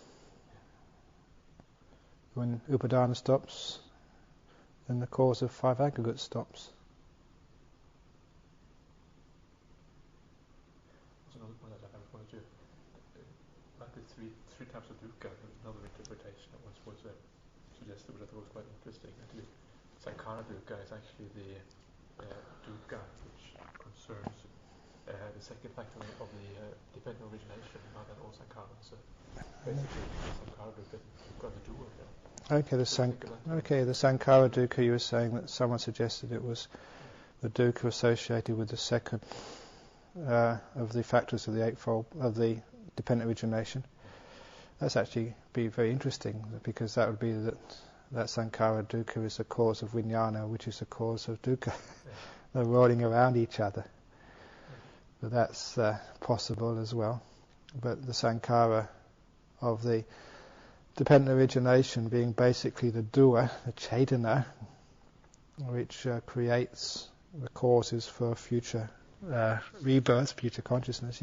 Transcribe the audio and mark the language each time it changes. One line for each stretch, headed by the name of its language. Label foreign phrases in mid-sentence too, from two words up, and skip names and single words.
English: When Upadana stops, then the cause of five aggregates stops. Also another point that I wanted to, about the three types of dukkha, another interpretation that was suggested, which I thought was quite interesting. Actually,
Pali: sankhara dukkha
English: is actually the dukkha which concerns the second factor of the dependent origination, rather than all sankharas. So basically,
Pali: sankhara dukkha,
English: you've got the doer there. Okay, the
Pali: sankhara dukkha,
English: you were saying that someone suggested it was the dukkha associated with the second of the factors of the eightfold, of the dependent origination. That's actually be very interesting, because that would be that
Pali: sankhara dukkha
English: is the cause of vijnana, which is the cause of dukkha. They're rolling around each other. But that's possible as well. But the sankhara of the dependent origination being basically the doer, the chaitana, which creates the causes for future rebirth, future consciousness.